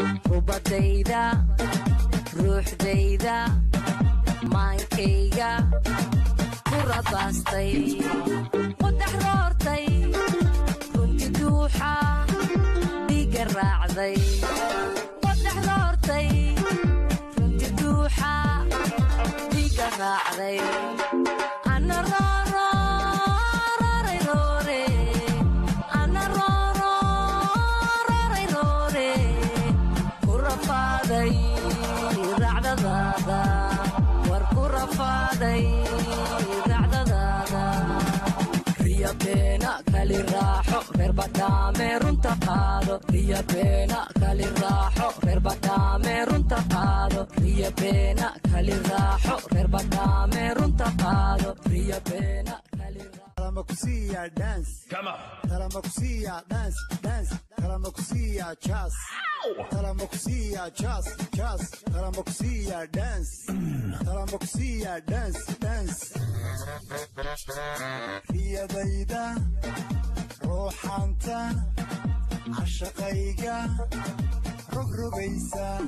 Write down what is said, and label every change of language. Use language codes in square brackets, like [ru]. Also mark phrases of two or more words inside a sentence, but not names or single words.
[so] Rubadayda, ruuxdayda, maankayga ku rabaastay. Qodax roortay, runti duuxa, dhiiga raacday. Qodax roortay, runti duuxa, dhiiga raacday. Ana roro, rore, rore. Ana roro, rore, rore. Ku rafaaday racdadaada. War ku rafaaday racdadaada. Riya beena kali raaxo, reer badhaame runta qaado. Riya beena kali raaxo, reer badhaame runta qaado. Riya beena Kali raaxo, reer badaame, runta qaado, riyo beena, kali raaxo. [en] Talamakusiya dance. Come on. Talamakusiya dance, dance. Talamakusiya jazz. Ow! Talamakusiya jazz, jazz. Talamakusiya dance. Mm. Talamakusiya dance, dance. [so] Riyadayda. Ruuxaanta cashaqayga rogrogaysa.